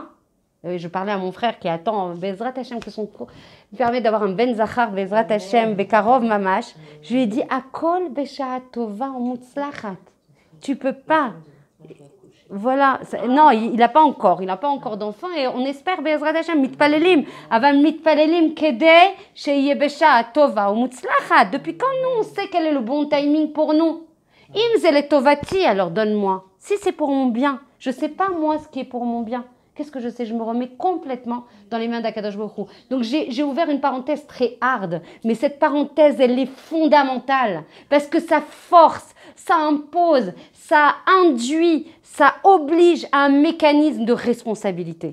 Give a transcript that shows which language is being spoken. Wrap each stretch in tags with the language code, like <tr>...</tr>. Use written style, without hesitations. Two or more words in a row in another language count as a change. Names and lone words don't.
<fr>Je parlais à mon frère qui attend</fr> <he>בעזרת השם,</he> <fr>que son cours permet d'avoir un</fr> <he>בן זכר, בעזרת השם, בקרוב ממש.</he> <fr>Je lui ai dit</fr> <he>הכול, בשעה, טובה, מוצלחת.</he> <fr>Tu peux pas. Voilà, non, il n'a pas encore d'enfant et on espère</fr> <he>בעזרת השם מתפללים, אבל מתפללים כדי שיהיה בשעה טובה ומוצלחת.</he> <fr>Depuis quand nous on sait quel est le bon timing pour nous?</fr> <he>אם זה לטובתי,</he> <fr>alors donne-moi. Si c'est pour mon bien, je sais pas moi ce qui est pour mon bien. Qu'est-ce que je sais? Je me remets complètement dans les mains d'</fr> <he>הקדוש ברוך הוא.</he> <fr>Donc j'ai ouvert une parenthèse très hard, mais cette parenthèse elle est fondamentale parce que ça force, ça impose, ça induit, ça oblige à un mécanisme de responsabilité.</fr>